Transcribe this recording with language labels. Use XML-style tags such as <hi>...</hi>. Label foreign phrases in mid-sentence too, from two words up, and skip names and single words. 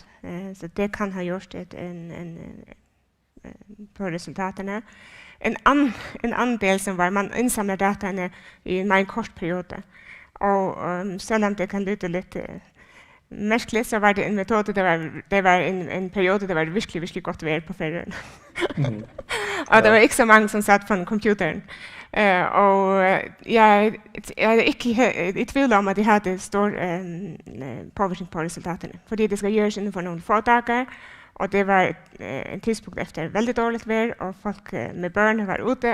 <sv>Så det kan ha gjort på resultaten. En annan del som var man insamlar datan i en kort period. Och selv om det kan låta lite märkligt, så var det en metod, det var en period där det var</sv> <da>virkelig godt vær</da> <sv>på ferien. Och det var inte så många som satt på computern. Och jag är inte i tvivl om att det hade stor påverkan på resultaten. För det ska göras inom några få dagar. Och det var en tidspunkt efter väldigt dåligt vær, och folk med barn var ute.</sv>